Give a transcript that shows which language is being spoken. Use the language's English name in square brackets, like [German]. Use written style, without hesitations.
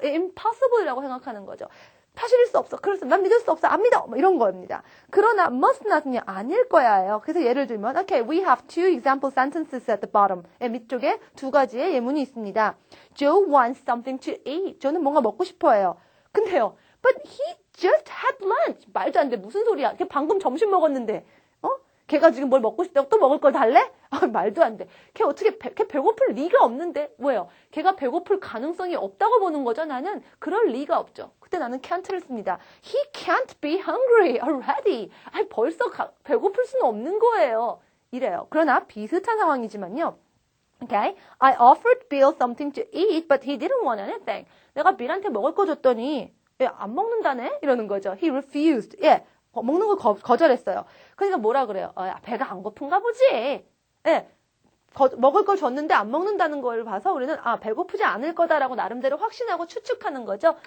[Korean] impossible이라고 생각하는 거죠. 사실일 수 없어. 그래서 난 믿을 수 없어. 안 믿어. 뭐 이런 거입니다. 그러나 must not은요. 아닐 거야예요. [English] 그래서 예를 들면 okay, we have two example sentences at the bottom. [Korean] 밑쪽에 두 가지의 예문이 있습니다. [English] Joe wants something to eat. [Korean] 저는 뭔가 먹고 싶어해요. 근데요. But he just had lunch. 말도 안 돼. 무슨 소리야. 걔 방금 점심 먹었는데. 걔가 지금 뭘 먹고 싶다고 또 먹을 걸 달래? 말도 안 돼. 걔 어떻게 걔 배고플 리가 없는데 뭐예요? 걔가 배고플 가능성이 없다고 보는 거죠. 나는 그럴 리가 없죠. 그때 나는 can't를 씁니다. [English] He can't be hungry already. [Korean] 벌써 배고플 수는 없는 거예요. 이래요. 그러나 비슷한 상황이지만요. [English] Okay, I offered Bill something to eat, but he didn't want anything. [Korean] 내가 빌한테 먹을 거 줬더니 안 먹는다네? 이러는 거죠. He refused. 먹는 걸 거절했어요. 그러니까 뭐라 그래요? 배가 안 고픈가 보지. 먹을 걸 줬는데 안 먹는다는 걸 봐서 우리는 배고프지 않을 거다라고 나름대로 확신하고 추측하는 거죠.